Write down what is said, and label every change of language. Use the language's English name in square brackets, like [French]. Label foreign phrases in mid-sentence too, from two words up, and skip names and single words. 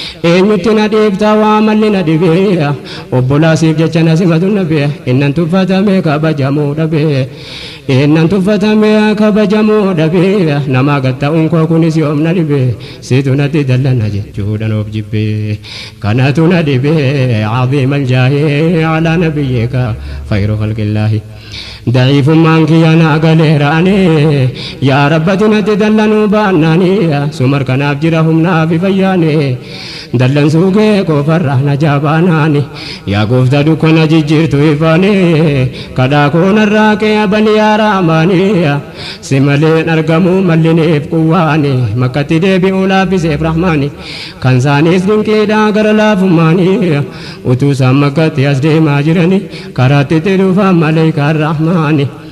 [Oromo] Eenyutti na dhiibta waa malli na dibe, obbolaa siif jecha na simatu nabe, innan tuffatame kabajamuu dhabe. Innan tuffatame kabajamuu dhabe, nama gad ta'uun koo kunis yoom na dhibe, situ natti dallana jechuudhaan of jibbe. Kanatu na dhibe, [Arabic] عظيم الجاه على نبيك خير خلق الله. [Oromo] Da'iifummaan kiyya na galeera ani, yaa Rabbati natti dallanuu baannaani, sumar kanaaf jira humnaa fi fayyaani. Dallansuu kee qofarraa na jaabaanaani, yaa gooftaa dukkana jijjiirtu ifaani, kadhaa koo narraa kee abali yaa Rahmaani, si malee hin argamu mallineef quwwaani, makkatti deebi'uu laaffiseef Rahmaani, kan isaaniis dinqiidhaa gara laafummaani, utuu isaan makkatti as deemaa jirani, karaatti itti dhufaan maleekaan Rahmaani.